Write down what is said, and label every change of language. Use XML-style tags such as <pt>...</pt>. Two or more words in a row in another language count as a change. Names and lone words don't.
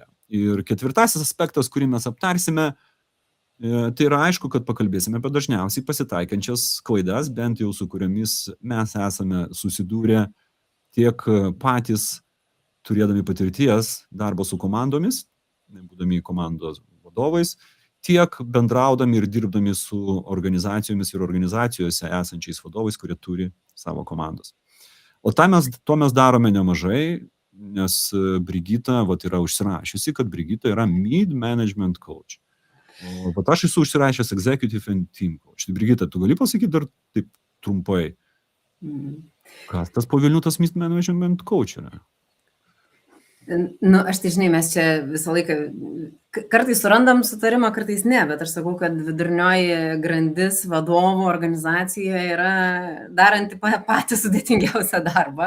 <lt>Ir 4 aspektas, kurį mes aptarsime, tai yra aišku, kad pakalbėsime apie dažniausiai pasitaikančias klaidas, bent jau su kuriomis mes esame susidūrę tiek patys turėdami patirties darbo su komandomis, būdami komandos vadovais, tiek bendraudami ir dirbdami su organizacijomis ir organizacijose esančiais vadovais, kurie turi savo komandos. O to mes darome nemažai, nes Brigita yra užsirašiusi, kad Brigita yra</lt> <en>mid-management coach.</en> <lt>O aš esu užsirašęs</lt> <en>Executive and Team Coach.</en> <lt>Tai Brigita, tu gali pasakyti dar taip trumpai, kas tas po Vilnių tas</lt> <en>Management Coach</en> <lt>yra? Aš tai žinai, mes čia visą laiką, kartais surandam sutarimą, kartais ne, bet aš sakau, kad vidurnioji grandis vadovų organizacijoje yra daranti patį sudėtingiausią darbą.</lt>